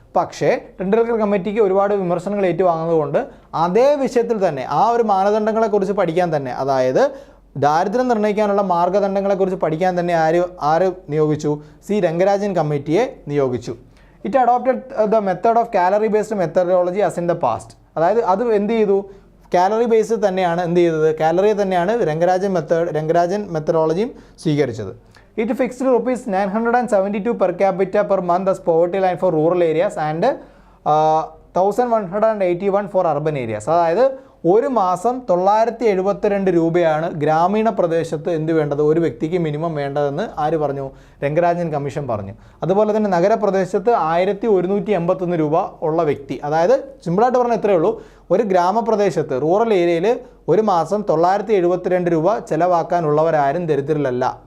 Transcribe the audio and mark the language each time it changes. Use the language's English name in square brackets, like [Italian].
[Malayalam] പക്ഷേ ടെണ്ടുൽക്കർ കമ്മിറ്റിക്ക് ഒരുപാട് വിമർശനങ്ങൾ ഏറ്റുവാങ്ങുന്നതുകൊണ്ട് അതേ വിഷയത്തിൽ തന്നെ ആ ഒരു മാനദണ്ഡങ്ങളെക്കുറിച്ച് പഠിക്കാൻ തന്നെ, അതായത് ദാരിദ്ര്യം നിർണ്ണയിക്കാനുള്ള മാർഗ്ഗദണ്ഡങ്ങളെക്കുറിച്ച് പഠിക്കാൻ തന്നെ ആര് നിയോഗിച്ചു, സി രംഗരാജൻ കമ്മിറ്റിയെ നിയോഗിച്ചു. [English] It adopted the method of calorie based methodology as in the past. [Malayalam] അതായത് അത് എന്ത് ചെയ്തു, കാലറി ബേസ് തന്നെയാണ് എന്ത് ചെയ്തത്, കാലറി തന്നെയാണ് രംഗരാജൻ മെത്തഡോളജിയും സ്വീകരിച്ചത്. [English] It fixed ₹972 per capita per month as poverty line for rural areas and 1181 for urban areas. [Malayalam] അതായത് ഒരു മാസം 972 രൂപയാണ് ഗ്രാമീണ പ്രദേശത്ത് എന്ത് വേണ്ടത്, ഒരു വ്യക്തിക്ക് മിനിമം വേണ്ടതെന്ന് ആര് പറഞ്ഞു, രംഗരാജൻ കമ്മീഷൻ പറഞ്ഞു. അതുപോലെ തന്നെ നഗരപ്രദേശത്ത് 1181 രൂപ ഉള്ള വ്യക്തി, അതായത് സിമ്പിളായിട്ട് പറഞ്ഞാൽ ഇത്രയേ ഉള്ളൂ, ഒരു ഗ്രാമപ്രദേശത്ത് റൂറൽ ഏരിയയിൽ ഒരു മാസം 972 രൂപ ചിലവാക്കാനുള്ളവരാരും ദരിദ്രരല്ല.